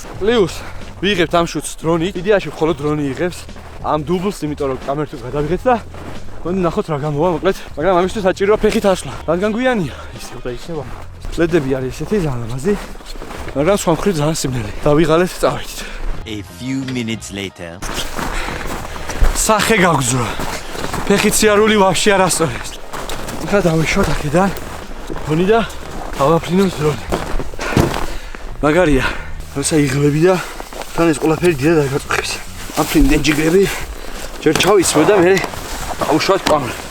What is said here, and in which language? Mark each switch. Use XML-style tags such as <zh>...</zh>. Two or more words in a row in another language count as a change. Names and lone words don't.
<ka>პლუს ვიღებთ ამ შუთს დრონით. იდეაში მხოლოდ დრონი იღებს ამ დუბლს, იმიტომ რომ კამერით გადავიღეთ და მოდით ნახოთ რა გამოვა მოკლედ, მაგრამ ამისთვის საჭიროა ფეხით ასვლა. რადგან გვიანია. ისევ და ისევ. ლედები არის ესეთი ძალიან ლამაზი, მაგრამ სხვა მხრივ ძალიან სიმდიდრე. დავიღალეთ, წავედით.</ka> <en>A few minutes later.</en> <ka>სახე გაგზურა. ფეხით სიარული ვაფშე არ ასწორებს. ახლა დავეშვათ აქედან დრონი და დავაფრინოთ დრონი. მაგარია, როცა იღლები და თან ეს ყველაფერი დიდად არ გაწუხებს. აფრინდენ ჯიგრები, ჯერ ჩავისვე და მე დავუშვათ კამერა.</ka>